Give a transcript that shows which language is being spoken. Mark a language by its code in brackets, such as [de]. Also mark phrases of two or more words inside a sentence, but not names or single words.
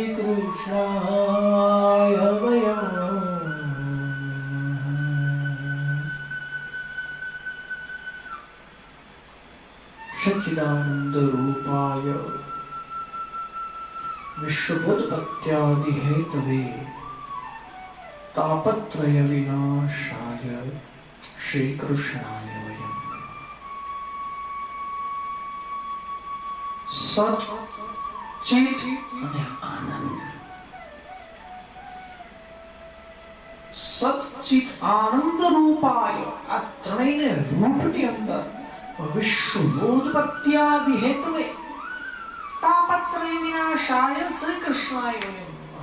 [sa] कृष्णाय वयम् सच्चिदानंद रूपाय विश्वोत्पत्त्यादि हेतवे तापत्रय विनाशाय श्री कृष्णाय वयम्. सत चित [gu] અને આનંદ. [sa] सच्चित आनंद रूपाय, [gu] આ ત્રણેયને રૂપની અંદર [sa] विश्वोत्पत्त्यादि हेतुए तापत्रय विनाशाय श्री कृष्णाय वयम.